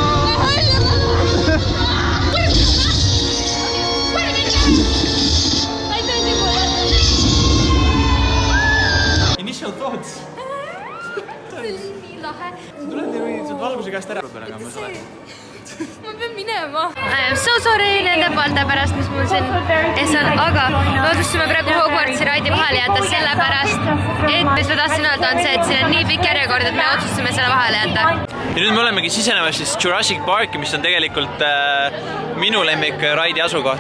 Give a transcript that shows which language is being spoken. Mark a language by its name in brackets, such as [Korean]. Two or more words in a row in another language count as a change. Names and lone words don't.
[English] Initial thoughts. [Estonian] Nii lahe. Tuled nii valguse käest ära. Ma pean minema. [English] I am so sorry [Estonian] nende poolte pärast, mis mul siin ees on, aga me otsustasime praegu Hogwartsi raidi vahele jätta sellepärast, et mis ma tahtsin öelda on see, et siin on nii pikk järjekord, et me otsustasime selle vahele jätta. Ja nüüd me olemegi sisenemas siis Jurassic Parki, mis on tegelikult minu lemmik raidi asukoht.